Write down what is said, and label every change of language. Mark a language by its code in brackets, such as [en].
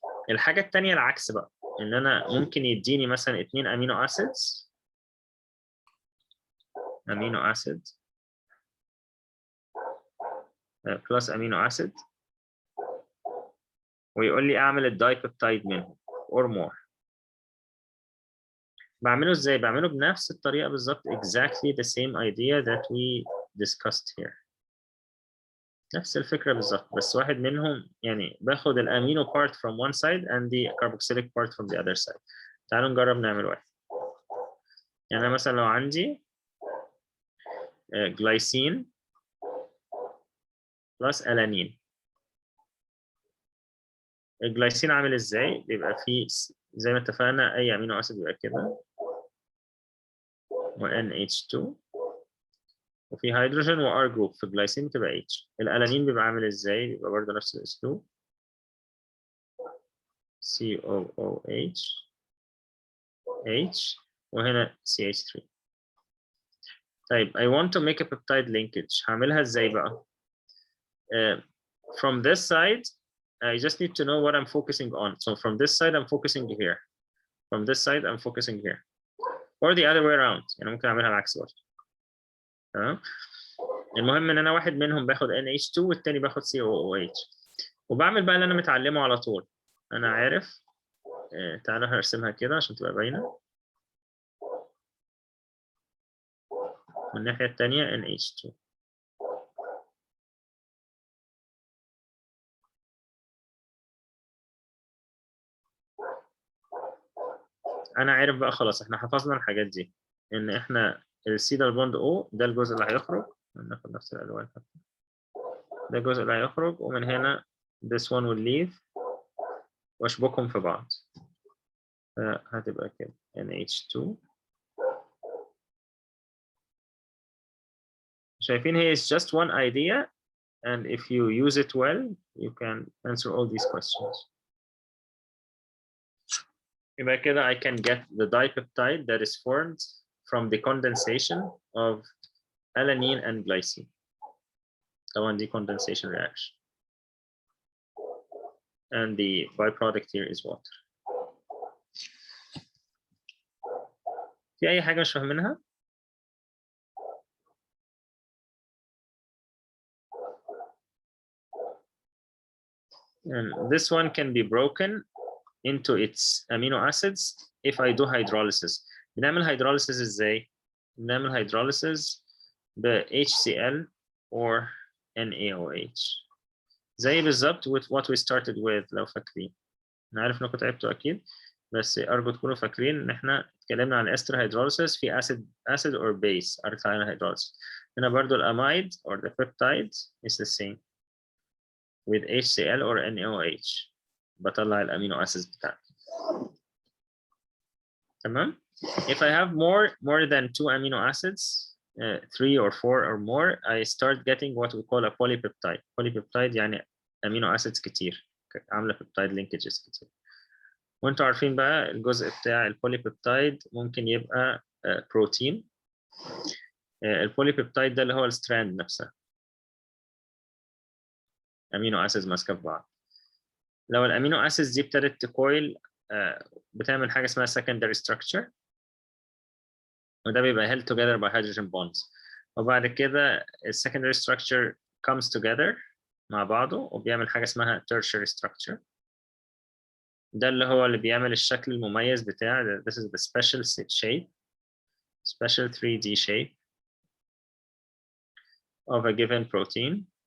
[ar] الحاجة التانية العكس بقى، إن أنا ممكن يديني مثلا 2 أمينو أسيدز، أمينو أسيد بلس أمينو أسيد، ويقول لي أعمل الدايبيبتايد منهم or more. بعمله ازاي؟ بعمله بنفس الطريقة بالظبط، [en] exactly the same idea that we discussed here. [ar] نفس الفكرة بالظبط، بس واحد منهم يعني باخد [en] الامينو part from one side and the carboxylic part from the other side. [ar] تعالوا نجرب نعمل واحد. يعني أنا مثلا لو عندي جلايسين بلس ألانين، الجلايسين عامل ازاي؟ بيبقى فيه زي ما اتفقنا أي أمينو أسيد بيبقى كده و NH2 وفي هيدروجين و R جروب، في الجلايسين بتبقى H. الألانين بيبقى عامل ازاي؟ بيبقى برضه نفس الأسلوب COOH H وهنا CH3. [en] طيب I want to make a peptide linkage، هعملها ازاي بقى؟ From this side I just need to know what I'm focusing on. So from this side I'm focusing here. From this side I'm focusing here. Or the other way around. [ar] يعني ممكن اعملها العكس برضه. تمام؟ المهم ان انا واحد منهم باخد NH2 والتاني باخد COOH. وبعمل بقى اللي انا متعلمه على طول. انا عارف تعالوا هرسمها كده عشان تبقى باينه. من الناحيه الثانيه NH2. انا عارف بقى خلاص، احنا حفظنا الحاجات دي، ان احنا السي دبل بوند او ده الجزء اللي هيخرج، ناخد نفس الالوان، ده الجزء اللي هيخرج، ومن هنا [en] this one will leave [ar] واشبكهم في بعض، هتبقى كده NH2. شايفين هي [en] is just one idea and if you use it well you can answer all these questions. [ar] يبقى كده [en] I can get the dipeptide that is formed from the condensation of alanine and glycine. [ar] طبعا دي condensation reaction. [en] And the byproduct here is water. [ar] في أي حاجة مش فاهمينها؟ [en] And this one can be broken into its amino acids if I do hydrolysis. [ar] بنعمل hydrolysis ازاي؟ بنعمل hydrolysis ب HCl or NaOH. زي بالظبط [en] with what we started with [ar] لو فاكرين. أنا عارف إنكم تعبتوا أكيد. بس أرجو تكونوا فاكرين إن إحنا اتكلمنا عن ester hydrolysis في acid or base alkyl hydrolysis. [en] هنا برضو الأمايد or the peptide is the same with HCl or NaOH. [ar] بطلع الأمينو acids بتاعتي. [en] تمام؟ If I have more than 2 amino acids, 3 or 4 or more, I start getting what we call a polypeptide. Polypeptide [ar] يعني [en] amino acids كتير، عاملة peptide linkages كتير. [ar] وانتوا عارفين بقى الجزء بتاع البوليبيبتايد ممكن يبقى بروتين. البوليبيبتايد ده اللي هو الستراند نفسها، امينو اسيدز ماسكه في بعض. لو الامينو اسيدز دي ابتدت تكويل بتعمل حاجه اسمها secondary structure، وده بيبقى [en] held together by hydrogen bonds. وبعد كده secondary structure comes together [ar] مع بعضه وبيعمل حاجه اسمها [en] tertiary structure. [ar] ده اللي بيعمل الشكل المميز بتاع [en] this is the special shape, special 3D shape of a given protein.